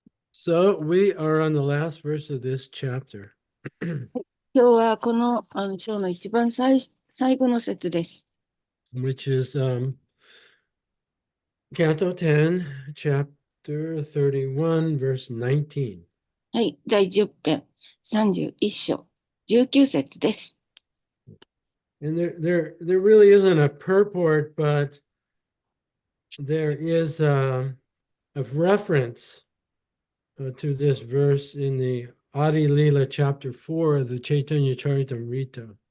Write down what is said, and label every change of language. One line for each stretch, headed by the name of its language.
English: So we are on the last verse of this chapter,
Japanese: 今日はこの、章の一番最後の節です。
English: which is Canto 10, chapter 31, verse 19.
Japanese: はい。第10編、31章、19節です。
English: And there really isn't a purport, but there is a reference to this verse in the Adi Lila chapter 4 of the Chaitanya Charitamrita.